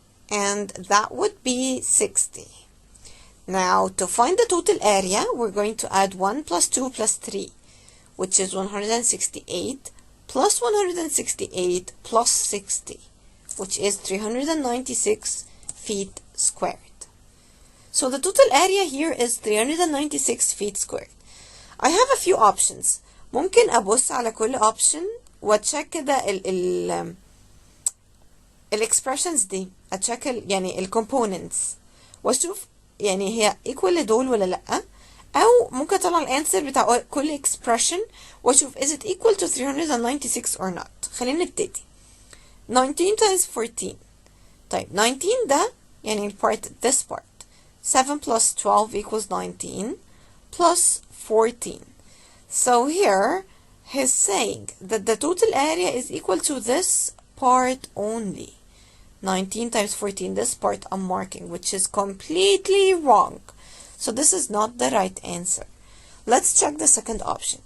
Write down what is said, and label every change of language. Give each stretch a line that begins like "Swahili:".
English: And that would be 60. Now, to find the total area, we're going to add 1 plus 2 plus 3, which is 168, plus 168 plus 60, which is 396 feet squared. So the total area here is 396 feet squared. I have a few options.
Arabic: ممكن أبص على كل option وأتشيك كده الexpressions دي، أتشيك يعني الcomponents وأشوف يعني هي equal لدول ولا لأ، أو ممكن أطلع الانسر بتاع كل expression وأشوف
English: is it equal to 396 or not.
Arabic: خلينا نبتدي. 19 times 14. طيب 19 ده يعني
English: this part. 7 plus 12 equals 19 plus 14. So here he's saying that the total area is equal to this part only. 19 times 14, this part I'm marking, which is completely wrong. So this is not the right answer. Let's check the second option.